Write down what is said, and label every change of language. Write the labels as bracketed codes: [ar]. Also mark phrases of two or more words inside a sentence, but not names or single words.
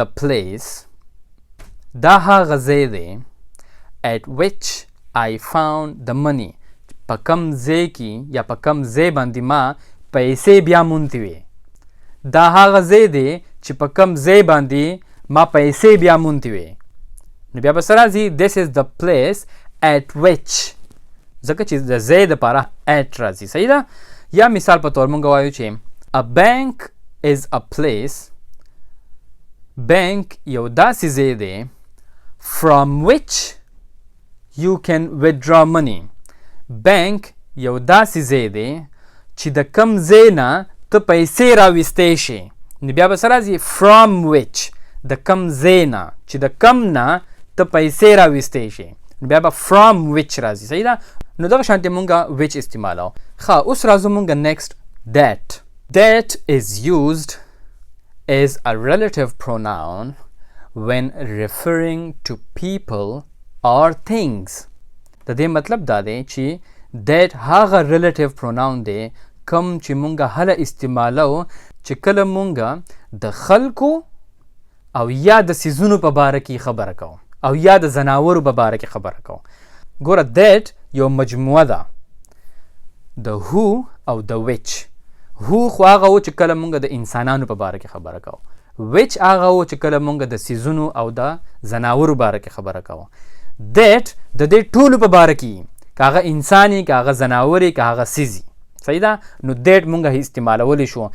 [ps] place دا هغه ځای دی [en] at which I found the money [ps] په کم ځای کې یا په کم ځای باندې ما پیسې بیا مونتې وې دا هغه ځای دی چې په کم ځای باندې ما پیسې بیا مونتې وې نو بیا به څه راځي [en] this is the place at which [ps] ځکه چې د ځای دپاره at راځي صحیح ده یا مثال په طور مونږ وایو چې [en] a bank is a place [ps] bank یو داسې ځای دی [en] from which you can withdraw money [ps] bank یو داسې ځای دی چې د کم ځای نه ته پیسې راویستی شي. نو بیا به څه راځي [en] from which [ps] د کم ځای نه چې د کم نه ته پیسې راویستی شي نو بیا به [en] from which [ps] راځي. صحیح ده. نو دغه شانتې مونږه which استعمالو. ښه اوس راځو مونږه [en] next that. That is used as a relative pronoun when referring to people or things. [ps] د دې مطلب دا دی چې that هغه [en] relative pronoun [ps] دی کم چې مونږه هله استعمالو چې کله مونږه د خلکو او یا د سیزونو په باره کې خبره کوو او یا د زناورو په باره کې خبره کوو. ګوره that یو مجموعه ده د who او د which. who خو هغه و چې کله مونږ د انسانانو په باره کې خبره کوو. which هغه و چې کله مونږ د سیزونو او د زناورو باره کې خبره کوو. that د دې ټولو په باره کې که هغه انساني که هغه زناوري که هغه سیزي. صحیح ده. نو that مونږه استعمالولی شو.